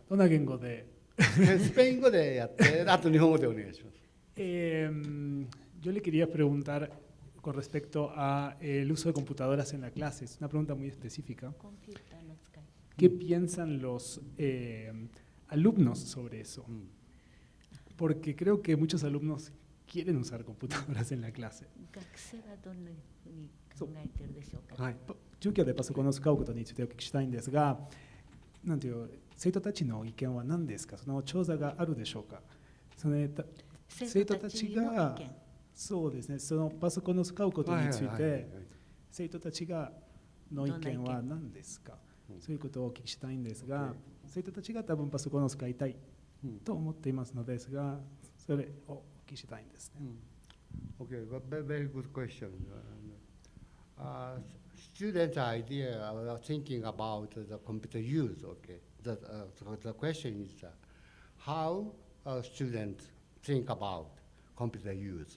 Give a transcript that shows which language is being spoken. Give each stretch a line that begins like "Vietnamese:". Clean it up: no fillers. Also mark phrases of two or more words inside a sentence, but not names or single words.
Japanese: どんな言語で？スペイン語でやって、あと日本語でお願いします。
Spanish: Yo le quería preguntar con respecto a el uso de computadoras en la clase. Es una pregunta muy específica. ¿Qué piensan los alumnos sobre eso? Porque creo que muchos alumnos quieren usar computadoras en la clase.
Japanese: 授業でパソコンを使うことについてお聞きしたいんですが、なんていう生徒たちの意見は何ですか？その調査があるでしょうか？生徒たちがそうですね、そのパソコンを使うことについて生徒たちがの意見は何ですか？そういうことをお聞きしたいんですが、生徒たちが多分パソコンを使いたいと思っていますのですが、それをお聞きしたいんですね。
English: Okay, very good question. Students' idea are thinking about the computer use. Okay, the question is how students think about computer use.